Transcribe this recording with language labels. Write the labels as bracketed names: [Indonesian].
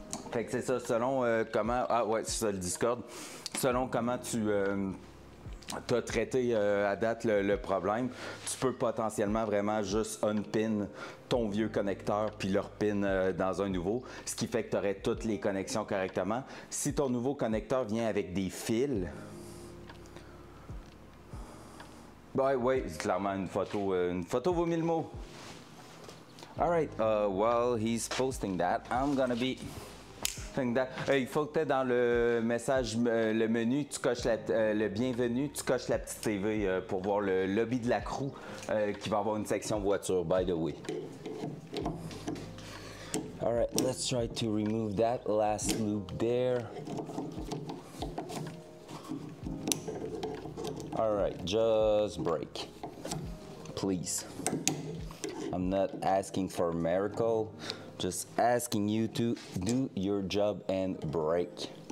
[French] Fait que c'est ça, selon comment... Ah ouais, c'est ça, le Discord. Selon comment tu as traité à date le problème, tu peux potentiellement vraiment juste unpin ton vieux connecteur puis le repin dans un nouveau, ce qui fait que tu aurais toutes les connexions correctement. Si ton nouveau connecteur vient avec des fils... Ben oui, c'est clairement une photo vaut 1000 mots. [English] Alright, while he's posting that, I'm gonna be saying that. [French] Il faut que tu aies dans le message, le menu, tu coches le bienvenue, tu coches la petite TV pour voir le lobby de la crew qui va avoir une section voiture, [English] by the way. Alright, let's try to remove that last loop there. All right, just brake, please. I'm not asking for a miracle, just asking you to do your job and brake.